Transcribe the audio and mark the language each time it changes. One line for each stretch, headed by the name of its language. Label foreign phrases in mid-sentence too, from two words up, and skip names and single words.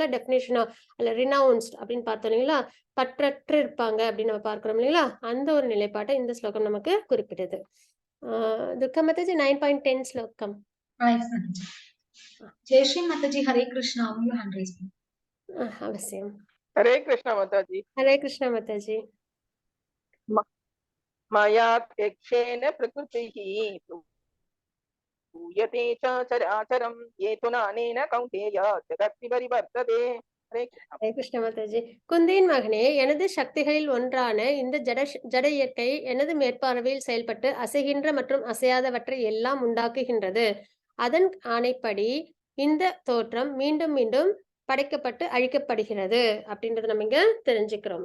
Tamil: டெபினேஷனா அல்ல ரினவுன்ஸ்ட் அப்படின்னு பார்த்தோம் இல்லைங்களா? பற்றற்று இருப்பாங்க அப்படின்னு நம்ம பார்க்கிறோம் இல்லைங்களா? அந்த ஒரு நிலைப்பாட்டை இந்த ஸ்லோகம் நமக்கு குறிப்பிடுது. துர்கா மாதாஜி 9.10 ஸ்லோகம். ஜெயஸ்ரீ மாதாஜி, ஹரே கிருஷ்ணா. அவங்க
English: hand raise
Tamil: அவசியம்.
Hindi: हरे कृष्ण माताजी.
Tamil: ஹரே கிருஷ்ண மாதாஜி.
Sanskrit: मया त्यक्षेन प्रकृतिः सूयते च चराचरं ये तु नानेन कौन्तेय जगति परिवर्तते.
Tamil: ஹரே கிருஷ்ண மாதாஜி. குந்தியின் மகனே, எனது சக்திகளில் ஒன்றான இந்த ஜட இயற்கை எனது மேற்பார்வையில் செயல்பட்டு அசைகின்ற மற்றும் அசையாதவற்றை எல்லாம் உண்டாக்குகின்றது. அதன் ஆணைப்படி இந்த தோற்றம் மீண்டும் மீண்டும் படைக்கப்பட்டு அழிக்கப்படுகிறது அப்படின்றத நம்ம இங்க தெரிஞ்சுக்கிறோம்.